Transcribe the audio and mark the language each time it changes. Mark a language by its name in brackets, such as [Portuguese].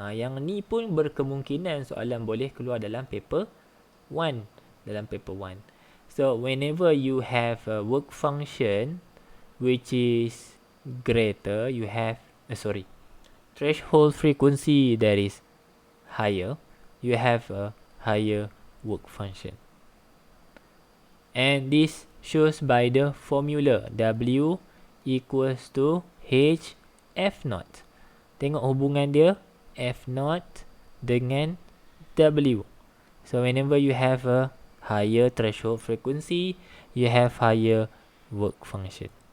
[Malay] Yang ni pun berkemungkinan soalan boleh keluar dalam paper 1. Dalam paper 1. [English] So, whenever you have a work function which is greater, you have, threshold frequency that is higher, you have a higher work function. And this shows by the formula W equals to H F naught. [Malay] Tengok hubungan dia F naught dengan W. [English] So whenever you have a higher threshold frequency, you have higher work function.